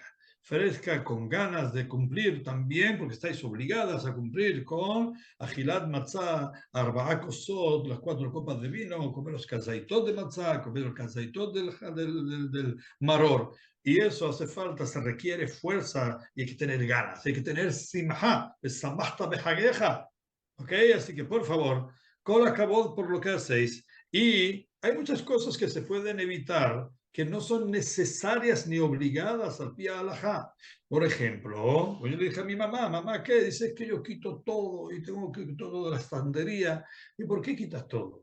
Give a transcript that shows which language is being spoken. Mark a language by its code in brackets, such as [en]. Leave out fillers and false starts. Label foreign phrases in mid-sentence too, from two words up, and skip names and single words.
[es] Fresca, con ganas de cumplir también, porque estáis obligadas a cumplir con [he] אכילת מצה, ארבע כוסות, [es] las 4 copas de vino, comer los kazaitot de Matzah, comer los kazaitot del Maror. Y eso hace falta, se requiere fuerza y hay que tener ganas, hay que tener simha, [he] ושמחת בחגך. [es] ¿Ok? Así que por favor, [he] כל הכבוד [es] por lo que hacéis. Y hay muchas cosas que se pueden evitar que no son necesarias ni obligadas [he] על פי הלכה. [es] Por ejemplo, yo le dije a mi mamá, mamá, ¿qué? Dices que yo quito todo y tengo que todo de la estantería. ¿Y por qué quitas todo?